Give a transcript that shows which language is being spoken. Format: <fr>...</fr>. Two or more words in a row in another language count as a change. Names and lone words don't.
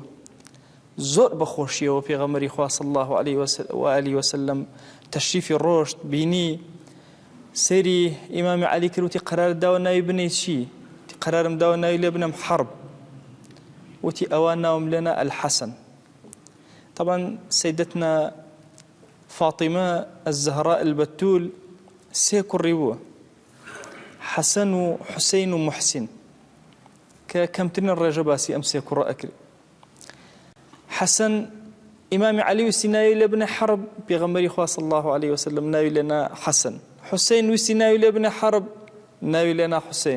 <ckb>زۆر بەخۆشیەوە پێغەمبەری خوا</ckb> <ar>صلی الله عليه و آله وسلم</ar> <ckb>تەشریفی ڕۆشت بینی، سەیری ئیمامی عەلی کرد، وتی قەرارت داوە ناوی بنێ چی؟ قەرارم داوە ناوی لێ بنەم حەرب، وتی ئەوان ناوم لێنە الحەسەن.</ckb> <ar>طبعا سيدتنا</ar> <ckb>فاطمة الزهراء البتول 3 کوڕی بووە، حەسەن و حوسەین و محسین، کە کەمترین ڕێژە باسی ئەم 3 کوڕە ئەکرد. حەسەن ئیمامی عەلی ویستی ناوی لێ بنێ حەرب، پێغەمبەری خوا</ckb> <ar>صلی الله عليه وسلم</ar> <ckb>ناوی لێنا حەسەن. حوسەین ویستی ناوی لێ بنێ حەرب، ناوی لێنا حوسەین.</ckb>